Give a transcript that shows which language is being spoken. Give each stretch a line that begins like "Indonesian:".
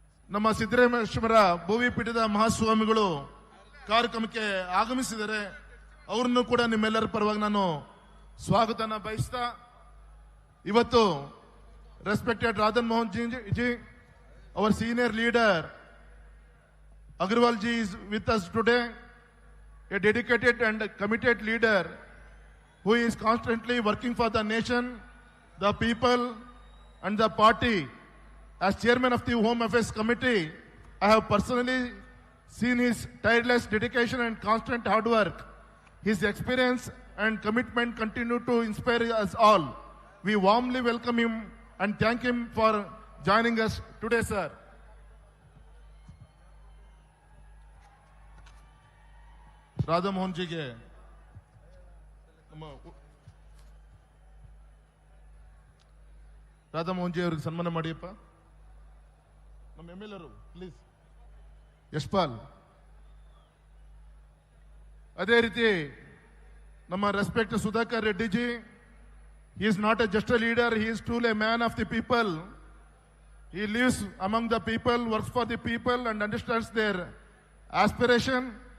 Kannada: ನಮ್ಮ ಸಿದ್ದರಾಮೇಶ್ವರ ಭೋವಿ ಪೀಠದ ಮಹಾಸ್ವಾಮಿಗಳು ಕಾರ್ಯಕ್ರಮಕ್ಕೆ ಆಗಮಿಸಿದರೆ ಅವ್ರನ್ನೂ ಕೂಡ ನಿಮ್ಮೆಲ್ಲರ ಪರವಾಗಿ ನಾನು ಸ್ವಾಗತನ ಬಯಸ್ತಾ, ಇವತ್ತು
English: Respected Radhan Mohan ji, ಅವರ್ senior leader Agarwal ji is with us today, a dedicated and committed leader who is constantly working for the nation, the people and the party. As chairman of the Home Affairs Committee, I have personally seen his tireless dedication and constant hard work. His experience and commitment continue to inspire us all. We warmly welcome him and thank him for joining us today, sir.
Kannada: Radha Mohan ಜಿಗೆ ನಮ್ಮ Radha Mohan G ಅವರಿಗೆ ಸನ್ಮಾನ ಮಾಡಿಯಪ್ಪ. ನಮ್ಮ MLA please Yashpal. ಅದೇ ರೀತಿ ನಮ್ಮ
English: Respect Sudhakar Reddy ji, he is not just a leader, he is truly a man of the people. He lives among the people, works for the people and understands their aspiration.